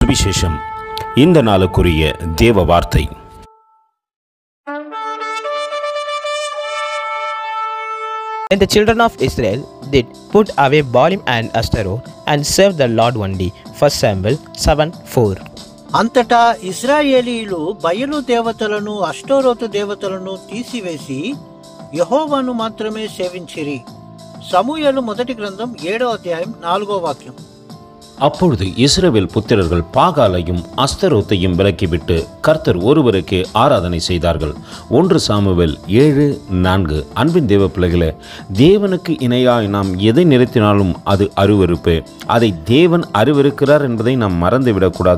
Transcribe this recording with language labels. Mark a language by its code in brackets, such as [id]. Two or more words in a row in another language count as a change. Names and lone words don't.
[ta] சுவிசேஷம். இந்த நாளுக்குரிய தேவ வார்த்தை. [en] When the children of Israel did put away Baalim and Ashtaroth and served the Lord only. 1 Samuel 7:4. [te] అంతటా ఇశ్రాయేలీయులు బయలు దేవతలను అష్టోరోతు దేవతలను తీసివేసి యెహోవాను మాత్రమే సేవించిరి. సమూయేలు మొదటి గ్రంథం 7వ అధ్యాయం 4వ వాక్యం. [ta] அப்பொழுது இஸ்ரவேல் புத்திரர்கள் பாகாலையும் அஸ்தரோத்தையும் விலக்கிவிட்டு கர்த்தர் ஒருவருக்கு ஆராதனை செய்தார்கள். 1 சாமுவேல் 7:4. அன்பின் தேவ பிள்ளைகளே, தேவனுக்கு இணையாய் நாம் எதை நிறுத்தினாலும் அது அருவருப்பு. அதை தேவன் அருவருக்கிறார் என்பதை நாம் மறந்துவிடக்கூடாது.